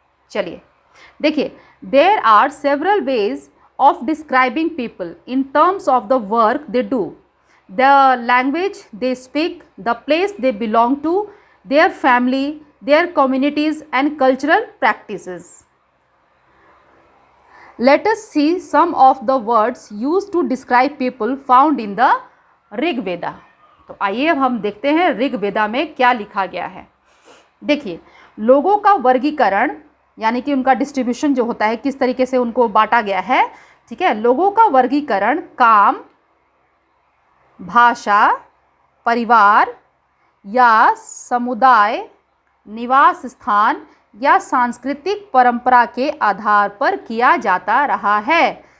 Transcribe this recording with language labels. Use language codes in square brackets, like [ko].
[hi] चलिए देखिए, [en] There are several ways of describing people in terms of the work they do, the language they speak, the place they belong to, their family, their communities and cultural practices. Let us see some of the words used to describe people found in the Rig Veda. [hi] तो आइए अब हम देखते हैं ऋग वेदा में क्या लिखा गया है। देखिए, लोगों का वर्गीकरण यानी कि उनका डिस्ट्रीब्यूशन जो होता है, किस तरीके से उनको बांटा गया है, ठीक है। लोगों का वर्गीकरण काम, भाषा, परिवार या समुदाय, निवास स्थान या सांस्कृतिक परंपरा के आधार पर किया जाता रहा है।